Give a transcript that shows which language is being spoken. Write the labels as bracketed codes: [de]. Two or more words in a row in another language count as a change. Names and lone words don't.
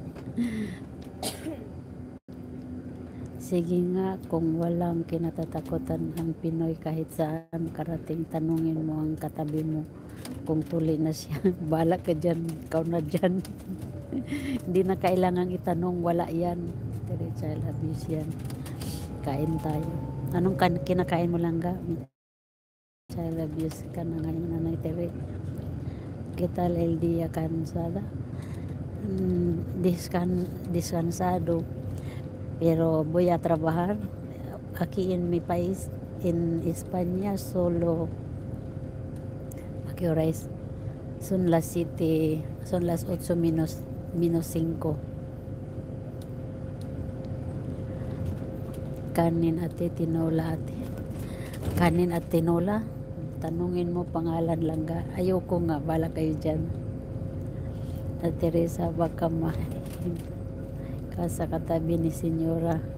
[tl] Sige nga, kung walang kinatatakutan ang Pinoy kahit saan karating, tanungin mo ang katabi mo kung tuli na siya. Bala ka dyan, ikaw na dyan. Hindi na kailangang itanong, wala yan. [en] Child abuse [tl] yan. Kain tayo. Anong kinakain mo lang ga? [en] Child abuse [tl] ka na ngayon, Nanay Tere. [es] ¿Qué tal el día cansada? Descansado. Pero voy a trabajar aquí en mi país, en España, solo. ¿A qué hora es? Son las 7, son las 8 menos 5. [tl] Kanin ate, tinola ate. Kanin at tinola? Tanungin mo pangalan lang ga. Ayoko nga, bala kayo dyan. At Teresa, baka sa katabi ni senyora.